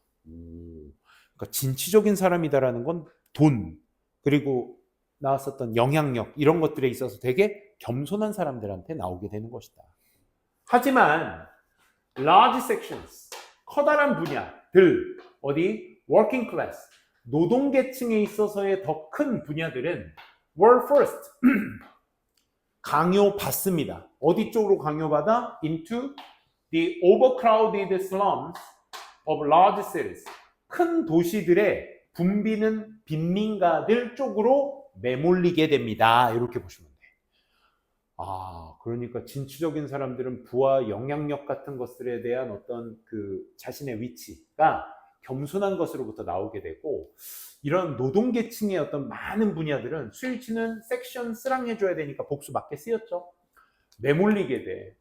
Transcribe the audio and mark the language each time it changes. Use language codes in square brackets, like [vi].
[ko] 그러니까 진취적인 사람이다라는 건 돈, 그리고 나왔었던 영향력, 이런 것들에 있어서 되게 겸손한 사람들한테 나오게 되는 것이다. 하지만 [en] large sections, [ko] 커다란 분야들, 어디? [en] working class, [ko] 노동계층에 있어서의 더 큰 분야들은 [en] were first, [ko] 강요받습니다. 어디 쪽으로 강요받아? [en] into the overcrowded slums of large cities. [ko] 큰 도시들의 붐비는 빈민가들 쪽으로 매몰리게 됩니다. 이렇게 보시면 돼요. 그러니까 진취적인 사람들은 부와 영향력 같은 것들에 대한 어떤 그 자신의 위치가 겸손한 것으로부터 나오게 되고, 이런 노동계층의 어떤 많은 분야들은 수일치는 섹션 쓰랑 해줘야 되니까 복수 맞게 쓰였죠. 매몰리게 돼.